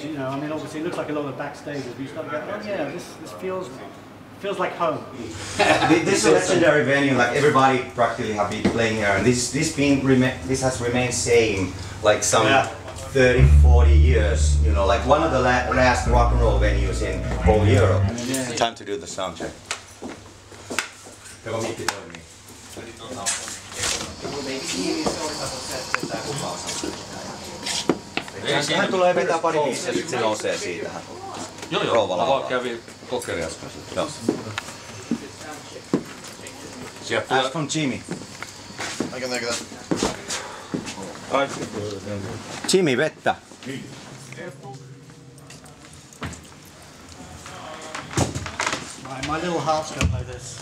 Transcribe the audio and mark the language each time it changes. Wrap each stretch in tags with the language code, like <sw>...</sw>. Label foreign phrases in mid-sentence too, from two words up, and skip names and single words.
<en>You know, I mean, obviously, it looks like a lot of backstages. But you start going, oh yeah, this feels like home. This is a legendary venue. Like everybody practically have been playing here, and this has remained same like some 30, 40 years. You know, like one of the last rock and roll venues in whole Europe. Time to do the sound check.</en> <fi>Hän tulee vetää pari biisiä, sitten se nousee siitä. Joo, mä vaan kävin kokeilin äsken. Joo.</fi> <en>Ask from Jimmy. I can take that.</en> <fi>Jimmy, vettä.</fi> <en>My little heart's going like this.</en>